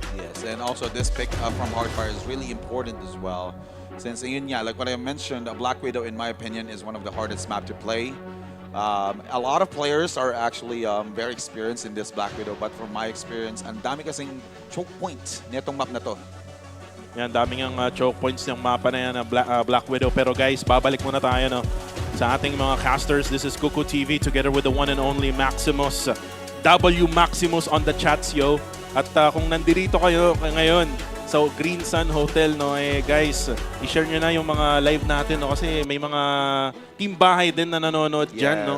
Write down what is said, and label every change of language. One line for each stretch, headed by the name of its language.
English: Yes, and also this pick from Heartfire is really important as well. Since
Filipino: yun nga,
English: like what I mentioned, Black Widow, in my opinion, is one of the hardest map to play. A lot of players are actually very experienced in this Black Widow, but from my experience,
Filipino: ang dami kasing choke point nitong map na to. Yan, daming ang choke points ng mapa na yan, Black Widow. Pero guys, babalik muna tayo no, sa ating mga casters.
English: This is Kuku TV together with the one and only Maximus. W Maximus on the chats, yo.
Filipino: At kung nandito kayo ngayon sa Green Sun Hotel, no, guys, i-share nyo na yung mga live natin, no, kasi may mga team bahay din na nanonood dyan, no?